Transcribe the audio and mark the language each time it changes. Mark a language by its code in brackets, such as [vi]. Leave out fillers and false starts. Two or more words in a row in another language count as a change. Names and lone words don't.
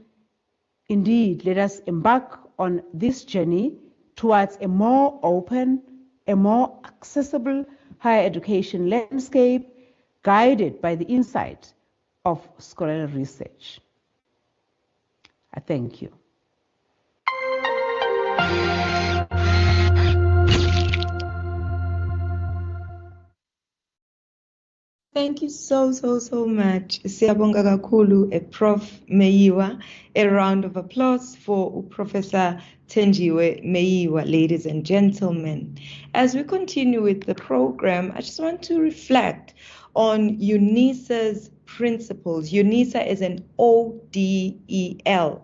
[en] Indeed, let us embark on this journey towards a more open, a more accessible higher education landscape guided by the insight of scholarly research. I thank you. Thank you so much. [zu] Siyabonga kakhulu, [en] Prof. Meyiwa. A round of applause for Professor Thenjiwe Meyiwa, ladies and gentlemen. As we continue with the program, I just want to reflect on UNISA's principles. UNISA is an ODEL.